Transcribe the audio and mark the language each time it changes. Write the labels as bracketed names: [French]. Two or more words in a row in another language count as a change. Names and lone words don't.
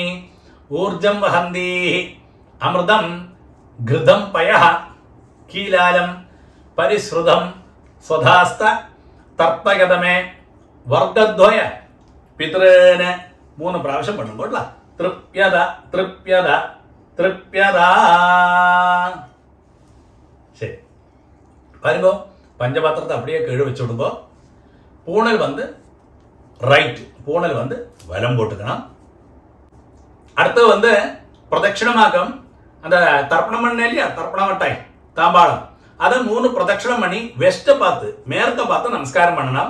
[Sanskrit] ഊർജം വഹന്തി അമൃതം ഘൃതം പയഃ കീലാലം പരിശ്രുതം സ്വധാസ്ത തർപ്പയതമേ വർഗദ്വയ പിതൃന്. 3 [Tamil] பிராவசியம் பண்ணும்போதல்ல [Sanskrit] തൃപ്യത തൃപ്യത തൃപ്യത. [Tamil] சரி பாருங்க, பஞ்சபாத்திரத்தை அப்படியே கீழே வச்சு விடுங்க. பூணல் வந்து ரைட், பூணல் வந்து வலம் போட்டுக்கணும். அடுத்தது வந்து பிரதட்சிணமாக்கம் அந்த தர்ப்பணம் பண்ண இல்லையா, தர்ப்பணம் வட்டாய் தாம்பாளம், அதை 3 பிரதட்சிணம் பண்ணி வெஸ்ட்டை பார்த்து மேற்க பார்த்து நமஸ்காரம் பண்ணணும்.